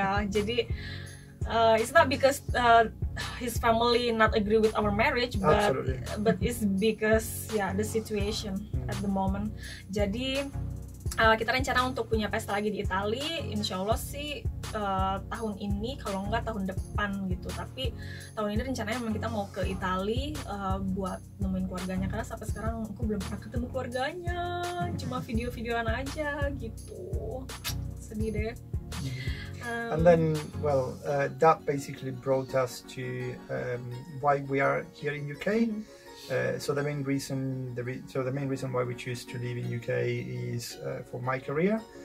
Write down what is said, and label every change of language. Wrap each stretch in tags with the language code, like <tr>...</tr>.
<en>Jadi it's not because his family not agree with our marriage, but it's because the situation at the moment.</en> <id>Jadi kita rencana untuk punya pesta lagi di Itali, insya Allah sih tahun ini, kalau enggak tahun depan gitu. Tapi tahun ini rencananya memang kita mau ke Itali buat nemuin keluarganya, karena sampai sekarang aku belum pernah ketemu keluarganya, cuma video-videoan aja gitu. Sedih deh.</id> <en>And then, that basically brought us to why we are here in UK. So the main reason why we choose to live in UK is for my career.</en>